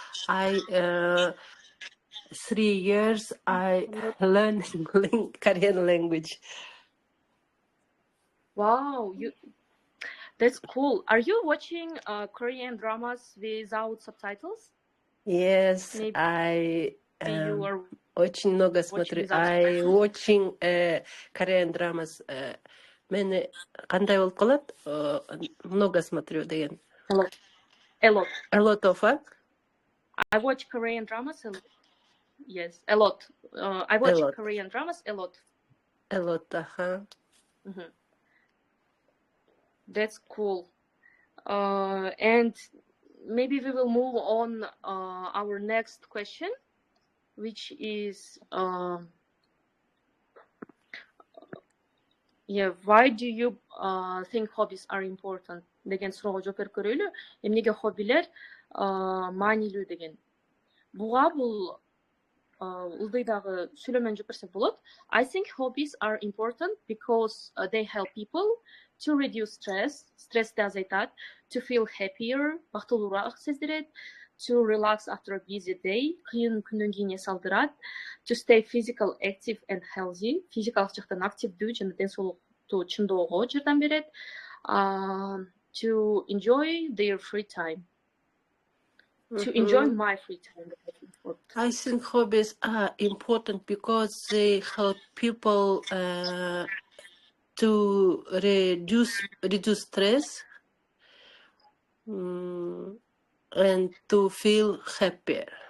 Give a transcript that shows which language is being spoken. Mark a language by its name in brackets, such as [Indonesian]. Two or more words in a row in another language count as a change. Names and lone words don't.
[English] 3 years I learned Korean language. Wow, that's cool. Are you watching Korean dramas without subtitles? Yes, Maybe I you are [Russian] очень много смотрю. [English] I watching Korean dramas. [Kyrgyz] Мен кандай болуп калат? [Russian] Много смотрю деген. [English] A lot. A lot of what? I watch Korean dramas. Yes, a lot. I watch Korean dramas a lot. A lot, That's cool. And maybe we will move on our next question, which is Yeah, why do you think hobbies are important [Kyrgyz] деген суроого жооп берип көрөлү. Эмнеге хоббилер маанилүү деген. Буга бул ылдыйдагы сүйлөмөнү жооп берсек болот. [English] I think hobbies are important because they help people to reduce stress, [Kyrgyz] стрессти азайтат, [English] to feel happier, [Kyrgyz] бактылуураак сездирет, [English] to relax after a busy day, [Kyrgyz] кыйын күндөн кийин эс алдырат, [English] to stay physical active and healthy, [Kyrgyz] физикалык жактан активдүү жана ден соолукту чыңдоого жардам берет, [English] to enjoy their free time. To enjoy my free time. I think hobbies are important because they help people to reduce stress and to feel happier.